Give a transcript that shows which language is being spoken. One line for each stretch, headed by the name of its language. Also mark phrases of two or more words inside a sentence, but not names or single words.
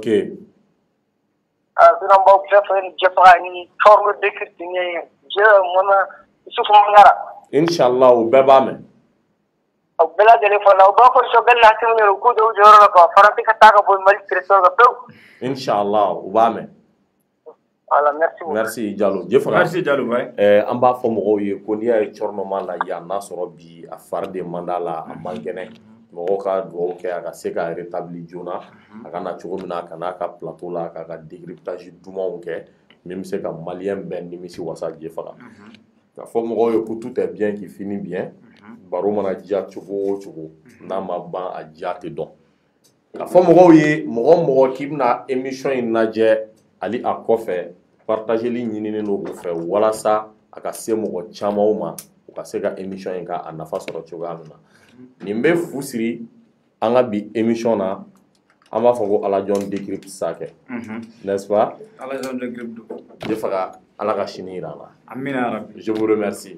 Bambara: Sinon b'aw bɛɛ fɛ Jefaga ni
French: forme décryptée
Bambara: Isufu Mangara. Inshallah o bɛɛ b'a mɛn. O bɛɛ lajɛlen fɔ la o b'a fɔ Choguel Hatimu yɛrɛ u k'u jɔ u jɔyɔrɔ la quoi Faransi ka taa ka bɔ Mali territoire kan pewu. Inshallah o b'a mɛn.
French: Voilà, merci beaucoup. Merci Diallo. Merci Diallo, ouais.
Bambara: An b'a fɔ mɔgɔw ye ko n'i y'a ye Cɔrinnɔma la yan n'a sɔrɔ bi a fari de man d'a la a man kɛnɛ mɔgɔw ka dugawu kɛ a ka se ka rétabli joona a ka na cogo min na a ka n'a ka plateau la k'a ka décryptage dumanw kɛ min bɛ se ka maliyɛn bɛɛ nimisi wasa Diefara k'a fɔ mɔgɔw ye ko
French: tout est bien qui finit bien
Bambara: baro mana diya cogo o cogo n'a ma ban a diya tɛ dɔn k'a fɔ mɔgɔw ye mɔgɔ o mɔgɔ k'i bɛna émission in lajɛ hali a kɔfɛ partageli ɲininen don u fɛ walasa a ka se mɔgɔ camanw ma u ka se ka émission in ka a nafa sɔrɔ cogoya min na nin bɛ fu siri an ka bi émission na an b'a fɔ ko Alajon décrypte Sakɛ
French: n'est-ce pas
Bambara: Alajon décrypte Diefara Ala ka sini jira an na
Arabic: آمين يا رب
French: je vous remercie